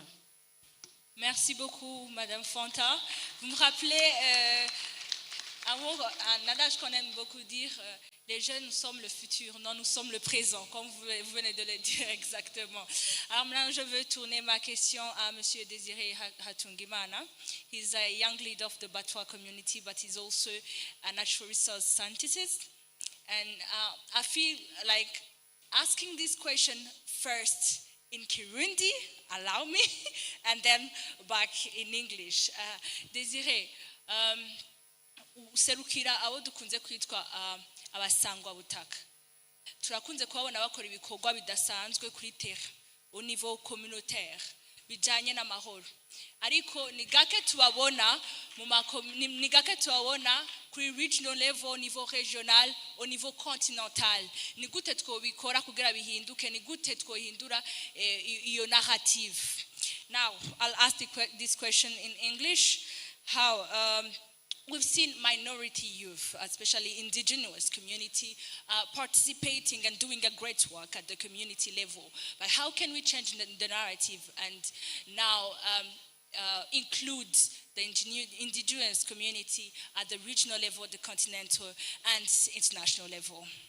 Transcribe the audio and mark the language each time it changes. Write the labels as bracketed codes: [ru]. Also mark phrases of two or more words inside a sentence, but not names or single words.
[fr] Merci beaucoup, Madame Fanta. Vous me rappelez un adage qu'on aime beaucoup dire, les jeunes, nous sommes le futur, non, nous sommes le présent, comme vous venez de le dire exactement. Alors maintenant, je veux tourner ma question à Monsieur Désiré Hatungimana. [en] He's a young leader of the Batwa community, but he's also a natural resource scientist. And I feel like asking this question first in Kirundi, allow me, and then back in English. [rn] Désiré, userukira abo dukunze kwitwa abasangwa butaka. Turakunze kubabona bakora ibikorwa bidasanzwe kuri [fr] terre au niveau communautaire [rn] bijanye n'amahoro. Ariko ni gake tubabona ni gake tubabona kuri [en] regional level, [fr] au niveau régional, au niveau continental. [rn] Ni gute twobikora kugira bihinduke, ni gute twohindura iyo narrative. [en] Now, I'll ask this question in English. How we've seen minority youth, especially indigenous community, participating and doing a great work at the community level. But how can we change the narrative and now include the indigenous community at the regional level, the continental and international level?